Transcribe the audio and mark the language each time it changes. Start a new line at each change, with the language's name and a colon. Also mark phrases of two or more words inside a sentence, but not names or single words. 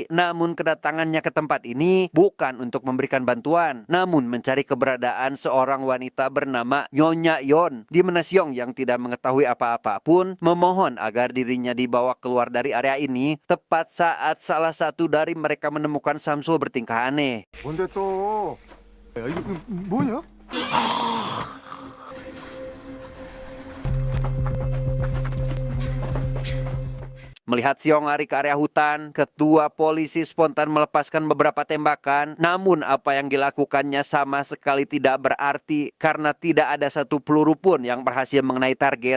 Indonesian: Namun kedatangannya ke tempat ini bukan untuk memberikan bantuan, namun mencari keberadaan seorang wanita bernama Nyonya Yon. Di mana Siong yang tidak mengetahui apa-apa pun memohon agar dirinya dibawa keluar dari area ini tepat saat salah satu dari mereka menemukan Samsul bertingkah aneh.
Korean: 뭔데 또? 야, 이거 뭐냐?
Indonesian: Melihat Siong lari ke area hutan, ketua polisi spontan melepaskan beberapa tembakan. Namun apa yang dilakukannya sama sekali tidak berarti karena tidak ada satu peluru pun yang berhasil mengenai target.